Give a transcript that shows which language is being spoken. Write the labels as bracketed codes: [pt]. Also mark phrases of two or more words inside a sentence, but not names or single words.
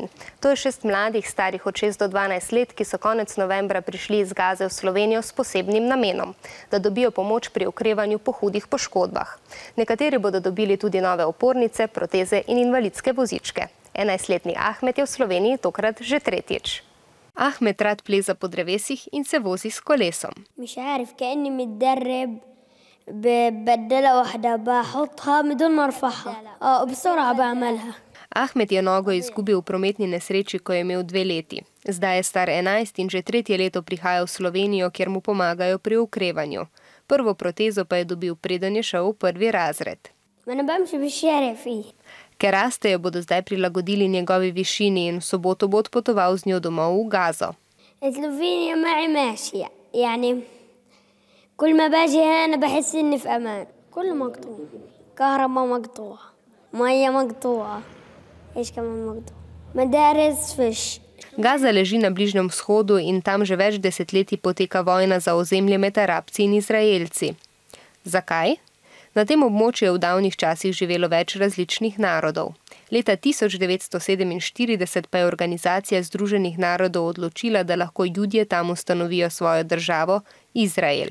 [sl] To je 6 mladih, starih od 6 do 12 let, ki so konec novembra prišli iz Gaze v Slovenijo s posebnim namenom, da dobijo pomoč pri okrevanju po hudih poškodbah. Nekateri bodo dobili tudi nove opornice, proteze in invalidske vozičke. 11-letni Ahmed je v Sloveniji tokrat že 3. Ahmed rad pleza po drevesih in se vozi s kolesom. [ar] مش عارف كأني متدرب ببدلها واحدة بحطها بدون ما ارفعها بسرعة بعملها. [sl] Ahmed je nogo izgubil v prometni nesreči, ko je imel 2 leti. Zdaj je star 11 in že 3. leto prihaja v Slovenijo, kjer mu pomagajo pri okrevanju. Prvo protezo pa je dobil, preden je šel v 1. razred. Ker rastejo, bodo zdaj prilagodili njegovi višini in v soboto bo odpotoval z njo domov v Gazo. [ar] سلوفينيا معي ماشية يعني كل ما باجي هنا بحس إني في أمان. كله مقطوع، كهرباء مقطوعة، مية مقطوعة، إيش كمان مقطوع، مدارس فيش. [sl] Gaza leži na Bližnjem vzhodu in tam že več desetletij poteka vojna za ozemlje med Arabci in Izraelci. Zakaj? Na tem območju je v davnih časih živelo več različnih narodov. Leta 1947 pa je Organizacija Združenih narodov odločila, da lahko Judje tam ustanovijo svojo državo, Izrael.